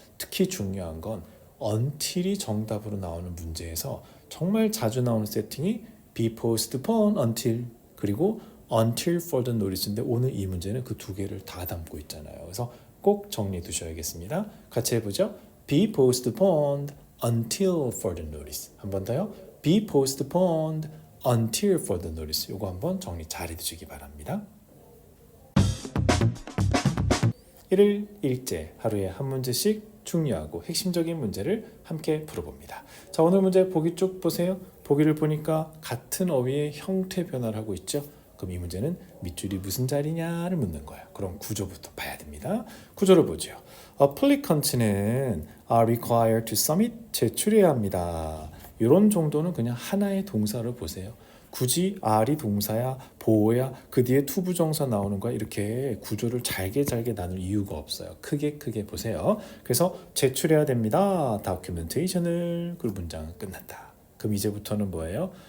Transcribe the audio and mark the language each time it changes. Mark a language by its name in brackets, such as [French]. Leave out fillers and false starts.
[Korean] 특히 중요한 건 until이 정답으로 나오는 문제에서 정말 자주 나오는 세팅이 be postponed until 그리고 until further notice인데 오늘 이 문제는 그 두 개를 다 담고 있잖아요. 그래서 꼭 정리해 두셔야겠습니다. 같이 해보죠. [English] be postponed until further notice. [Korean] 한 번 더요. [English] be postponed until further notice. [Korean] 요거 한번 정리 잘 해두시기 바랍니다. 1일 1제 하루에 한 문제씩 중요하고 핵심적인 문제를 함께 풀어봅니다. 자, 오늘 문제 보기 쭉 보세요. 보기를 보니까 같은 어휘의 형태 변화를 하고 있죠. 그럼 이 문제는 밑줄이 무슨 자리냐를 묻는 거예요. 그럼 구조부터 봐야 됩니다. 구조를 보죠. applicant는 are required to submit 제출해야 합니다. 이런 정도는 그냥 하나의 동사를 보세요. 굳이 are이 동사야 보호야 그 뒤에 투부정사 나오는 거야 이렇게 구조를 잘게 나눌 이유가 없어요. 크게 보세요. 그래서 제출해야 됩니다. documentation을 그리고 문장은 끝난다. 그럼 이제부터는 뭐예요?